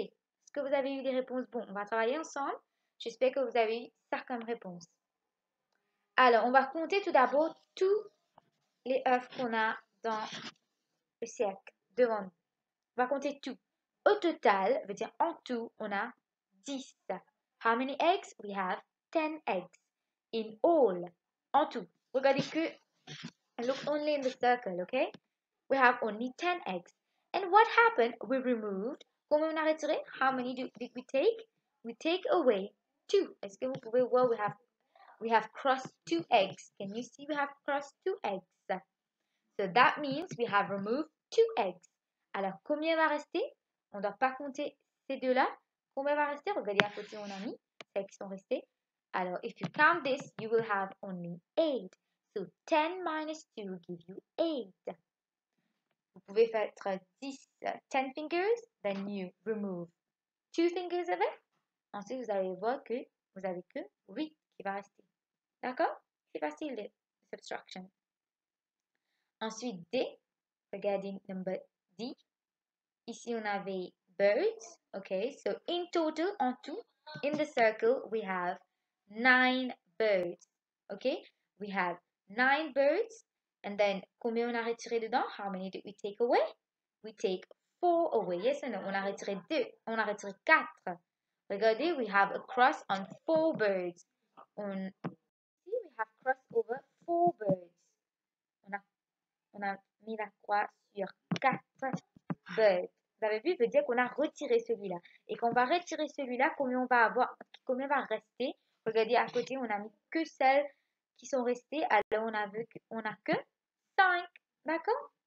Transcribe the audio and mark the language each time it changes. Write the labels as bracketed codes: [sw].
[fr] Est-ce que vous avez eu des réponses? Bon, on va travailler ensemble. J'espère que vous avez eu ça comme réponse. Alors, on va compter tout d'abord tous les œufs qu'on a dans le cercle devant nous. On va compter tout. Au total, veut dire en tout, on a 10. [en] How many eggs? We have 10 eggs. In all, [fr] en tout. Regardez que, [en] look only in the circle, okay? We have only 10 eggs. And what happened? We removed. [fr] Combien on a retiré? [en] How many did we take? We take away 2. [fr] Est-ce que vous pouvez voir? [en] We have crossed 2 eggs. Can you see we have crossed 2 eggs? So that means we have removed 2 eggs. [fr] Alors, combien va rester? On ne doit pas compter ces deux-là. Combien va rester? Regardez à côté, on a mis celles qui sont restées. [en] Alors, if you count this, you will have only 8. So, 10 minus 2 give you 8. [fr] Vous pouvez faire [en] 10 fingers, then you remove 2 fingers of it. [fr] Ensuite, vous allez voir que vous n'avez que 8 qui va rester. D'accord? C'est facile de subtraction. Ensuite, D. Regardez number D. Ici, on avait birds. [en] Okay, so in total, [fr] en tout, [en] in the circle, we have 9 birds. Okay, we have 9 birds. And then, [fr] combien on a retiré dedans? [en] How many did we take away? We take 4 away. Yes or no? [fr] On a retiré 2. On a retiré 4. Regardez, [en] we have a cross on 4 birds. We have crossed over 4 birds. [fr] On a mis la croix sur 4 birds. Vous avez vu, veut dire qu'on a retiré celui-là. Et qu'on va retirer celui-là, combien on va avoir, combien va rester? Regardez à côté, on a mis que celles qui sont restées. Alors, on a que 5. D'accord?